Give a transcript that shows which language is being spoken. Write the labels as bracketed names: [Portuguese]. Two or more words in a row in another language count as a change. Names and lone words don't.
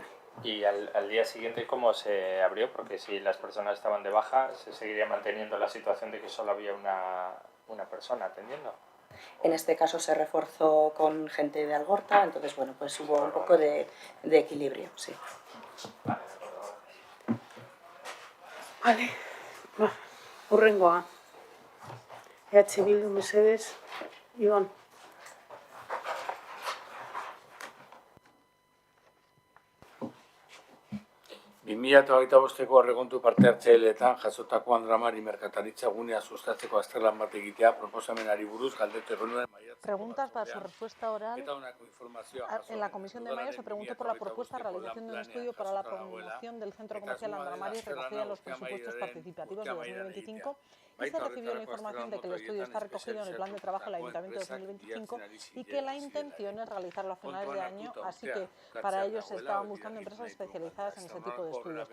[Spanish] ¿Y al día siguiente cómo se abrió? Porque si las personas estaban de baja, ¿se seguiría manteniendo la situación de que solo había una persona atendiendo? En este caso se reforzó con gente de Algorta, entonces bueno, pues hubo un poco de equilibrio, sí. Vale, [Basque] hurrengoa. EH Bildu mesedes, Ibon. Bimila eta hogeita bosteko aurrekontu parte hartzaileetan jasotako Andramari merkataritza gunea sustatzeko azterlan bat egitea proposamenari buruz galdetu genuen maiatzaren [Spanish] preguntas para su respuesta oral. En la Comisión de Mayo se preguntó por la propuesta de realización de un estudio para la promoción del Centro Comercial Andra Mari recogida en los presupuestos participativos de 2025 y se recibió la información de que el estudio está recogido en el Plan de Trabajo del Ayuntamiento de 2025 y que la intención es realizarlo a finales de año, así que para ello se estaban buscando empresas especializadas en ese tipo de estudios.